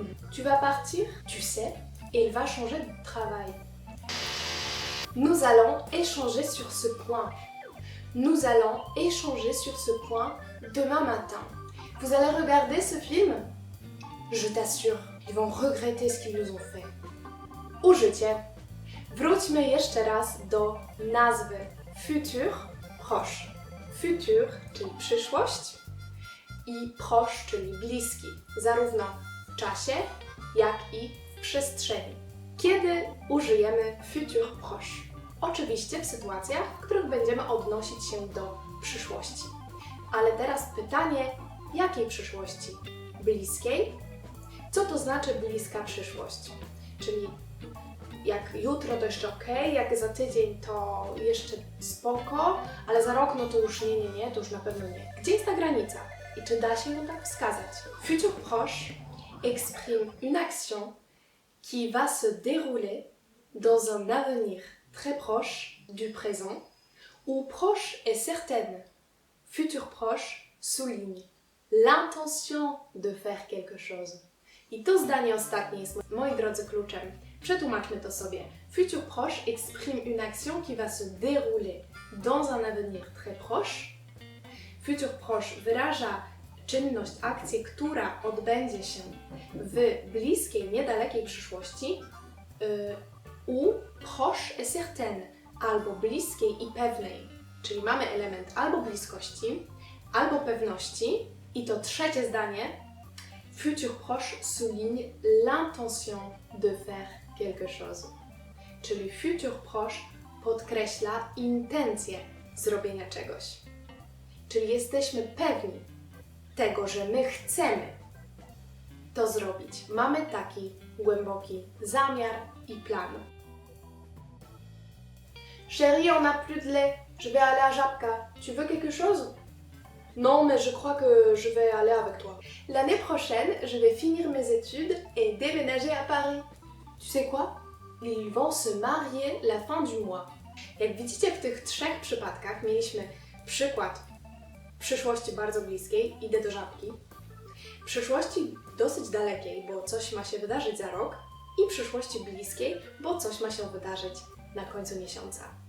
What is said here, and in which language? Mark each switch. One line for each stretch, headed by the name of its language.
French: Tu vas partir, tu sais, et il va changer de travail. Nous allons échanger sur ce point. Nous allons échanger sur ce point demain matin. Vous allez regarder ce film? Je t'assure, ils vont regretter ce qu'ils nous ont fait.
Polish: Użycie. Wróćmy jeszcze raz do nazwy futur proche. Futur, czyli przyszłość, i proche, czyli bliski, zarówno w czasie, jak i w przestrzeni. Kiedy użyjemy futur proche? Oczywiście w sytuacjach, w których będziemy odnosić się do przyszłości. Ale teraz pytanie, jakiej przyszłości? Bliskiej? Co to znaczy bliska przyszłość? Czyli jak jutro to jeszcze ok, jak za tydzień to jeszcze spoko, ale za rok no to już nie, to już na pewno nie. Gdzie jest ta granica? I czy da się ją tak wskazać?
French: Futur proche exprime une action qui va se dérouler dans un avenir très proche du présent, ou proche et certaine. Futur proche souligne l'intention de faire quelque chose.
Polish: I to zdanie ostatnie jest, moi drodzy, kluczem. Przetłumaczmy to sobie.
French: Futur proche exprime une action qui va se dérouler dans un avenir très proche.
Polish: Futur proche wyraża czynność, akcję, która odbędzie się w bliskiej, niedalekiej przyszłości,
French: ou proche et certaine,
Polish: albo bliskiej i pewnej, czyli mamy element albo bliskości, albo pewności. I to trzecie zdanie,
French: futur proche souligne l'intention de faire quelque chose.
Polish: Czyli futur proche podkreśla intencję zrobienia czegoś. Czyli jesteśmy pewni tego, że my chcemy to zrobić. Mamy taki głęboki zamiar i plan.
French: Chérie, on n'a plus de lait. Je vais aller à Żabka. Tu veux quelque chose? Non, mais je crois que je vais aller avec toi. L'année prochaine, je vais finir mes études et déménager à Paris. Tu sais quoi? Ils vont se marier la fin du mois.
Polish: Jak widzicie, w tych trzech przypadkach mieliśmy przykład przyszłości bardzo bliskiej, idę do Żabki, przyszłości dosyć dalekiej, bo coś ma się wydarzyć za rok, i przyszłości bliskiej, bo coś ma się wydarzyć na końcu miesiąca.